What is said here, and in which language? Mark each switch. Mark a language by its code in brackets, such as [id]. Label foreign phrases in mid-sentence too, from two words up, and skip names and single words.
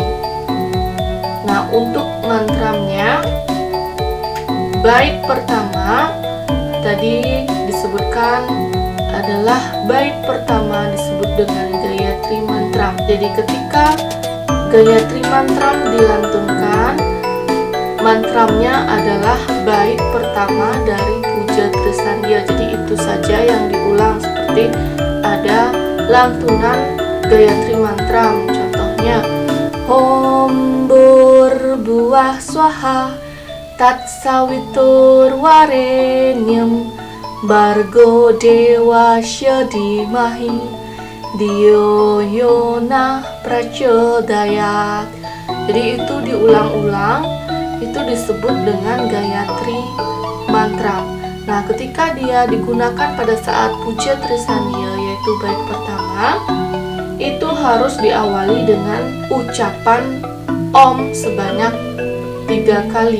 [id] Nah, untuk mantramnya, bait pertama tadi disebutkan adalah bait pertama disebut dengan Gayatri Mantram. Jadi ketika Gayatri Mantram dilantunkan, mantramnya adalah bait pertama dari puja Trisandia. Jadi itu saja yang diulang, seperti ada lantunan Gayatri Mantram. [sa] Contohnya Om Burbuah Swaha Tat Sawitur Warenyam Bargo Dewa Syadimahi Dio Yona Prachodayat. [id] Jadi itu diulang-ulang, itu disebut dengan Gayatri Mantram. Nah, ketika dia digunakan pada saat puja Trisandia, yaitu bait pertama, itu harus diawali dengan ucapan Om sebanyak 3 kali.